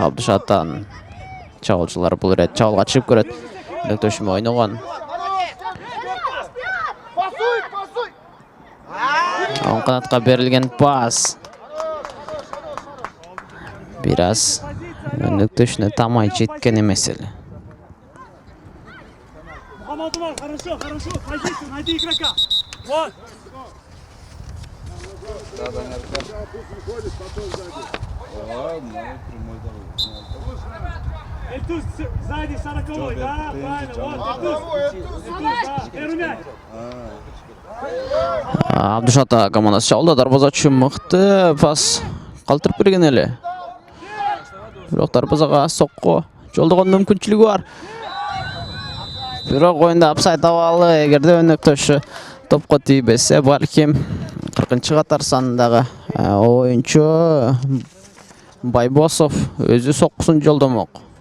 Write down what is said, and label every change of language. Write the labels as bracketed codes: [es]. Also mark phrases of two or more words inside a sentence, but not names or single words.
[ky] Абдышатанын чабуулчулары бул ирет чабуулга чыгып көрөт. Өнөктөшү менен ойногон. Оң канатка берилген пас. Biraz өнөктөшүнө тамай жеткен эмес эле. [ru] Мухаммад Умар, хорошо. Позицию, найди игрока. Вот. Выходит, потом сзади. Эльтуз сзади 40-й, да? Правильно, вот. Эльтуз, да. Первый мяч. [ky] Абдушата командасы чалды, дарбазачы мыкты пас калтырып берген эле. Бирок дарбазага сокко жолдогон мүмкүнчүлүгү бар. Бирок оюнда апсайт абалы, эгерде өнөктөшү топко тийбесе, балким 40-чы катар санындагы оюнчу Байбосов өзү соккусун жолдомок.